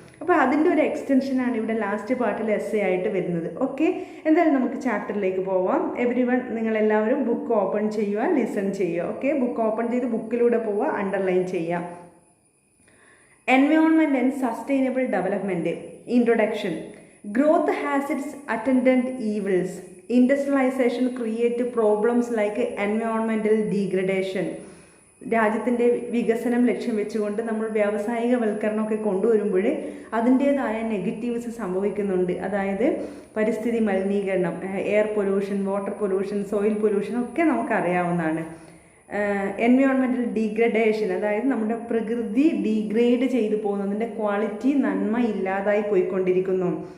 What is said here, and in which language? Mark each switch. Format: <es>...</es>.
<ml>അപ്പോൾ അതിൻ്റെ ഒരു എക്സ്റ്റൻഷനാണ് ഇവിടെ ലാസ്റ്റ് പാർട്ടിൽ എസ്സേ ആയിട്ട് വരുന്നത്. ഓക്കെ, എന്തായാലും നമുക്ക് ചാപ്റ്ററിലേക്ക് പോവാം. എവരിവൺ, നിങ്ങളെല്ലാവരും ബുക്ക് ഓപ്പൺ ചെയ്യുക, ലിസൺ ചെയ്യുക. ഓക്കെ, ബുക്ക് ഓപ്പൺ ചെയ്ത് ബുക്കിലൂടെ പോവുക, അണ്ടർലൈൻ ചെയ്യുക.</ml> <en>Environment and sustainable development. Introduction. Growth has its attendant evils. Industrialization creates problems like environmental degradation.</en> <ml>രാജ്യത്തിൻ്റെ വികസനം ലക്ഷ്യം വെച്ചുകൊണ്ട് നമ്മൾ വ്യാവസായികവൽക്കരണമൊക്കെ കൊണ്ടുവരുമ്പോൾ അതിൻ്റേതായ നെഗറ്റീവ്സ് സംഭവിക്കുന്നുണ്ട്. അതായത് പരിസ്ഥിതി മലിനീകരണം, air pollution, water pollution, soil pollution ഒക്കെ നമുക്കറിയാവുന്നതാണ്. എൻവയോൺമെൻറ്റൽ ഡീഗ്രഡേഷൻ, അതായത് നമ്മുടെ പ്രകൃതി ഡീഗ്രേഡ് ചെയ്തു പോകുന്നതിൻ്റെ ക്വാളിറ്റി, നന്മ ഇല്ലാതായി പോയിക്കൊണ്ടിരിക്കുന്നു.</ml>